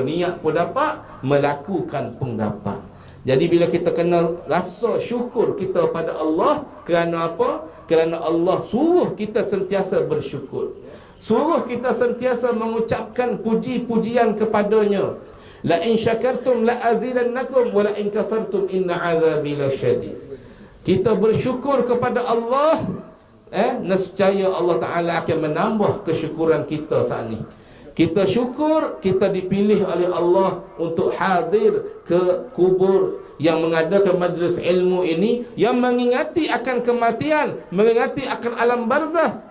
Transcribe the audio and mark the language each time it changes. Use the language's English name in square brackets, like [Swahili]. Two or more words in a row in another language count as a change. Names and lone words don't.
[Malay] Niat pun dapat, melakukan pun dapat. Jadi bila kita kena rasa syukur kita pada Allah, kerana apa? Kerana Allah suruh kita sentiasa bersyukur, suruh kita sentiasa mengucapkan puji-pujian kepadanya. [Arabic] لئن شكرتم لأزيدنكم ولئن كفرتم إن عذابي لشديد. [Malay] Kita bersyukur kepada Allah nescaya Allah Ta'ala akan menambah kesyukuran kita saat ni. Kita syukur kita dipilih oleh Allah untuk hadir ke kubur yang mengadakan majlis ilmu ini, yang mengingati akan kematian, mengingati akan alam barzah.